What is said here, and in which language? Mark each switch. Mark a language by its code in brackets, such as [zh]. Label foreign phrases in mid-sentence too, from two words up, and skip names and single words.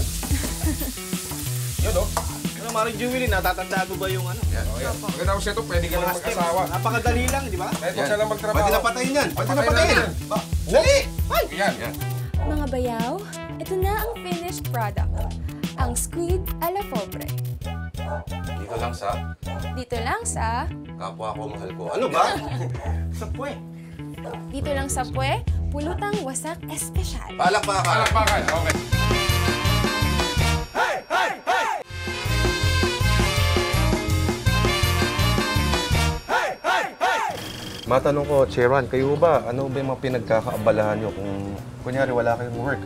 [tl] Yun, oh. Ano, Mari Jewelin, natatandaan mo ba yung ano? Oh, yan. Pagkatapos ito, pwede ka lang mag-asawa. Napakadali lang, di ba? Kahit huwag ka lang magtrabaho. Pwede na patayin yan. Pwede na Patayin patayin. natin. Ba, dali! Yan. Mga bayaw, ito na ang [en] finished product. [tl] Ang squid a la pobre. Dito lang sa Dito lang sa... kapwa ko, mahal ko. Ano ba? Sa puwe. Dito lang sa Pue, Pulutang Wasak Espesyal. Palakpakan. Palakpakan. Okay. Matanong ko, Chairman, kayo ba, ano ba yung mga pinagkakaabalahan nyo kung kunyari wala kayong work?